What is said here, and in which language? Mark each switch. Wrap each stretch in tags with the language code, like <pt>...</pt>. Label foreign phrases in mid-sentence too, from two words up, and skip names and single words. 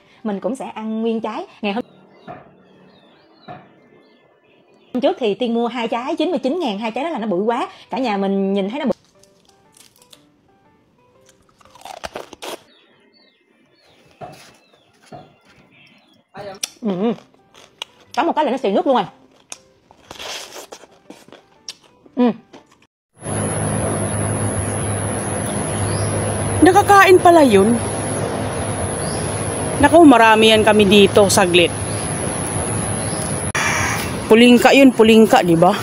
<vi>Mình cũng sẽ ăn nguyên trái. Ngày hôm trước thì Tiên mua 2 trái 99.000, 2 trái đó là nó bự quá. Cả nhà mình nhìn thấy nó bự. Có một cái là nó xì nước luôn rồi.</vi> <tl>Nakakain pala yun. Naku, marami yan kami dito, saglit. Pulingka yun, pulingka, di ba?</tl>